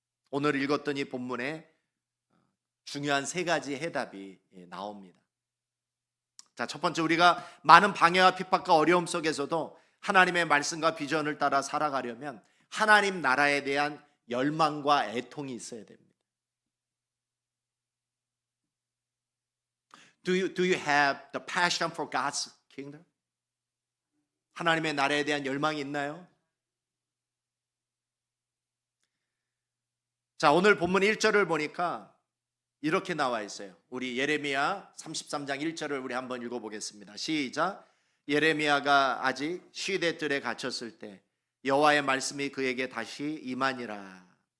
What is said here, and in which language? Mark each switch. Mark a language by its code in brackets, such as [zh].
[ko] 오늘 읽었던 이 본문에 중요한 3가지 해답이 나옵니다. 자, 첫 번째, 우리가 많은 방해와 핍박과 어려움 속에서도 하나님의 말씀과 비전을 따라 살아가려면 하나님 나라에 대한 열망과 애통이 있어야 됩니다. [en] Do you have the passion for God's kingdom? [ko] 하나님의 나라에 대한 열망이 있나요? 자, 오늘 본문 1절을 보니까 이렇게 나와 있어요. 우리 예레미야 33장 1절을 우리 한번 읽어보겠습니다. 시작. 예레미야가 아직 시대 뜰에 갇혔을 때 여호와의 말씀이 그에게 다시 임하니라.